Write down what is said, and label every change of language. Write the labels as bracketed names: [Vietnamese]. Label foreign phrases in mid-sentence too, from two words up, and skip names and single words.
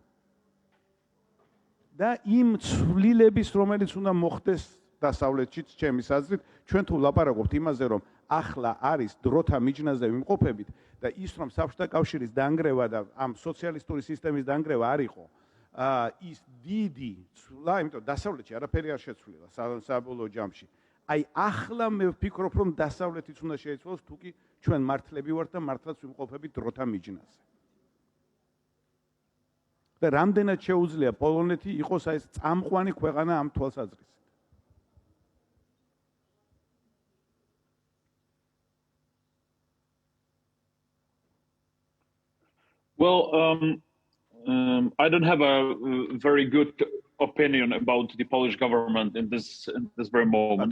[Georgian] და იმ ცვლილების, რომელიც უნდა მოხდეს დასავლეთშიც, ჩემის აზრით, ჩვენ თუ ვლაპარაკობთ იმაზე, რომ ახლა არის დროთა მიჯნაზე ვიმყოფებით და ის რომ საბჭოთა კავშირის დანგრევა და ამ სოციალისტური სისტემის დანგრევა არ იყო, ის დიდი ცვლა, იმიტომ დასავლეთში არაფერი არ შეცვლილა საბოლოო ჯამში. აი ახლა მე ვფიქრობ, რომ დასავლეთიც უნდა შეიცვალოს, თუ კი ჩვენ მართლები ვართ და მართლაც ვიმყოფებით დროთა მიჯნაზე. და რამდენად შეუძლია პოლონეთი იყოს აი ეს წამყვანი ქვეყანა ამ თვალსაზრისით. [English] Well, I don't have a very good opinion about the Polish government in this very moment.